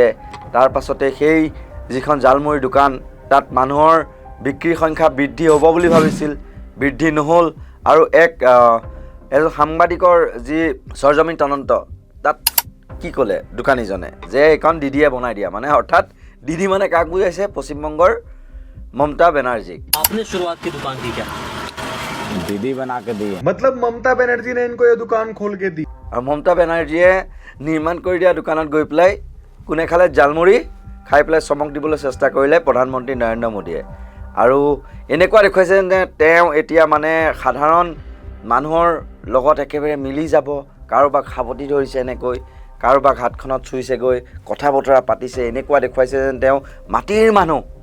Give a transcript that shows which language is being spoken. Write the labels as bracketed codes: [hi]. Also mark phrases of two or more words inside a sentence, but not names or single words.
[as] তাৰ পাছতে সেই যিখন জালমুড়িৰ দোকান তাত মানুহৰ বিক্ৰীৰ সংখ্যা বৃদ্ধি হ'ব বুলি ভাবিছিল, বৃদ্ধি নহ'ল। আৰু এজন সাংবাদিকৰ যি সৰজমিন তদন্ত, তাত কি ক'লে দোকানীজনে যে এইখন দিদিয়ে বনাই দিয়া, মানে অৰ্থাৎ দিদি মানে কাক বুজাইছে? পশ্চিমবংগৰ মমতা বেনাৰ্জীক। [hi] आपने शुरुआत की दुकान की क्या? दीदी बना के दी। मतलब ममता बनर्जी ने इनको ये दुकान खोल के दी। [as] আৰু মমতা বেনাৰ্জীয়ে নিৰ্মাণ কৰি দিয়া দোকানত গৈ পেলাই কোনে খালে? জালমুড়ি খাই পেলাই চমক দিবলৈ চেষ্টা কৰিলে প্ৰধানমন্ত্ৰী নৰেন্দ্ৰ মোদীয়ে। আৰু এনেকুৱা দেখুৱাইছে যে তেওঁ এতিয়া মানে সাধাৰণ মানুহৰ লগত একেবাৰে মিলি যাব, কাৰোবাক সাৱটি ধৰিছে এনেকৈ, কাৰোবাক হাতখনত চুইছেগৈ, কথা বতৰা পাতিছে, এনেকুৱা দেখুৱাইছে যেন তেওঁ মাটিৰ মানুহ।